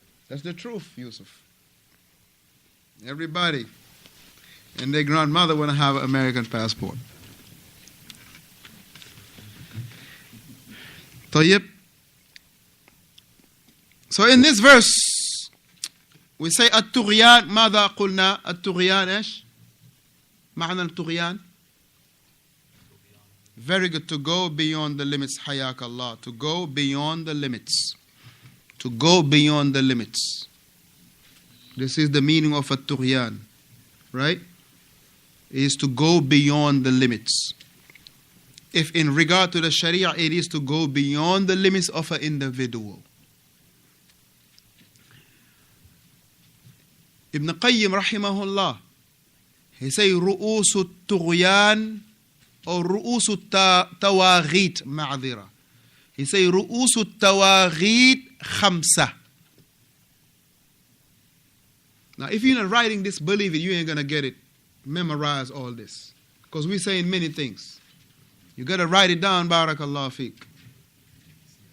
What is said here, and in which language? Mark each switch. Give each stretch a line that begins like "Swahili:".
English: That's the truth, Yusuf. Everybody and their grandmother want to have an American passport.
Arabic: طيب.
English: So in this verse, we say الطغيان.
Arabic: ماذا قلنا؟ الطغيان إيش؟ معنى الطغيان.
English: Very good. To go beyond the limits.
Arabic: حياك الله.
English: To go beyond the limits. To go beyond the limits. This is the meaning of الطغيان. Right? It is to go beyond the limits. If in regard to the Sharia, it is to go beyond the limits of an individual. Ibn Qayyim rahimahullah, he say
Arabic: رؤوس الطغيان
English: or
Arabic: رؤوس التواغيت معذرة.
English: He say
Arabic: رؤوس التواغيت خمسة.
English: Now if you're not writing this, believe it, you ain't gonna get it. Memorize all this. Because we're saying many things. You gotta write it down, barakallahu fiqh. If you're not writing down, believe me, you're not gonna memorize it.